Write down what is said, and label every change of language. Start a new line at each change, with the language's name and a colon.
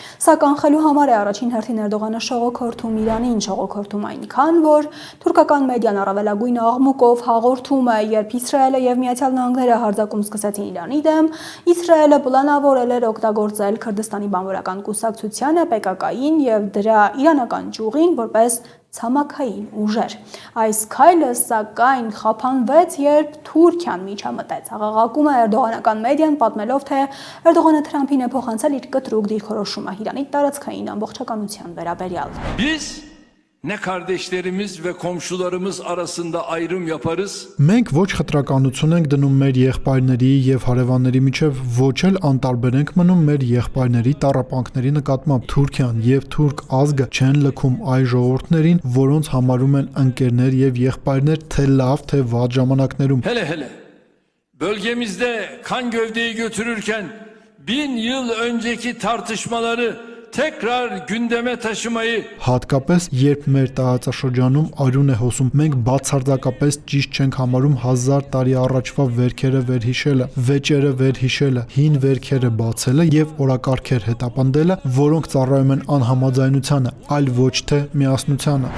Armenian: Սա կանխելու համար է առաջին հերթին Էրդողանը շողոքորթում Իրանին, շողոքորթում այնքան, որ թուրքական մեդիան առավելագույն աղմուկով հաղորդում է, երբ Իսրայելը եւ Միացյալ Նահանգները հարձակում սկսեցին Իրանի դեմ, Իսրայելը պլանավորել էր օգտագործել Քրդստանի բանվորական կուսակցությանը, PKK-ին եւ դրա իրանական ճյուղին որպես ցամաքային ուժեր։ Այս քայլը սակայն խափանվեց, երբ Թուրքիան միջամտեց։ Աղաղակում է էրդողանական մեդիան, պատմելով, թե Էրդողանը Թրամփին է փոխանցել իր կտրուկ դիրքորոշումը Իրանի տարածքային ամբողջականության վերաբերյալ։
Turkish: Biz ne kardeşlerimiz ve komşularımız arasında ayrım yaparız.
Armenian: Մենք ոչ խտրականություն ենք դնում մեր եղբայրների եւ հարևանների միջև, ոչ էլ անտարբեր ենք մնում մեր եղբայրների տառապանքների նկատմամբ։ Թուրքիան եւ թուրք ազգը չեն լքում այ ժողովուրդներին, որոնց համարում են ընկերներ եւ եղբայրներ թե լավ թե վատ ժամանակներում։
Turkish: Hele bölgemizde kan gövdeyi götürürken 1000 yıl önceki tartışmaları tekrar gündeme taşımayı
Armenian: Հատկապես երբ մեր տարածաշրջանում արյուն է հոսում, մենք բացարձակապես ճիշտ չենք համարում 1000 տարի առաջվա վերքերը վերհիշելը, վեճերը վերհիշելը, հին վերքերը բացելը եւ օրակարգեր հետապնդելը, որոնք ծառայում են անհամաձայնությանը, այլ ոչ թե միասնությանը։